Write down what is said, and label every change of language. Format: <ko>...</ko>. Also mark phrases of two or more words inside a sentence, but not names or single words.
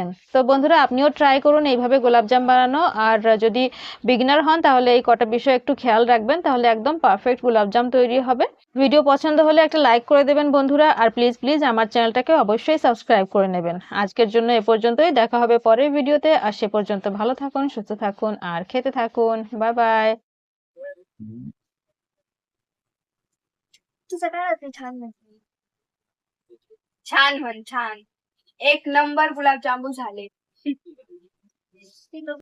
<bn>তো বন্ধুরা আপনিও ট্রাই করুন এইভাবে গোলাপজাম বানানো। আর যদি বিগিনার হন তাহলে এই কটা বিষয় একটু খেয়াল রাখবেন, তাহলে একদম পারফেক্ট গোলাপজাম তৈরি হবে। ভিডিও পছন্দ হলে একটা লাইক করে দেবেন বন্ধুরা, আর প্লিজ প্লিজ আমার চ্যানেলটাকে অবশ্যই সাবস্ক্রাইব করে নেবেন। আজকের জন্য এ পর্যন্তই, দেখা হবে পরের ভিডিওতে। আর সে পর্যন্ত ভালো থাকুন, সুস্থ থাকুন আর খেতে থাকুন। বাই বাই।</bn> <mr>तुझं काय होते छान म्हटली छान म्हण छान एक नंबर गुलाबजामुन झाले</mr>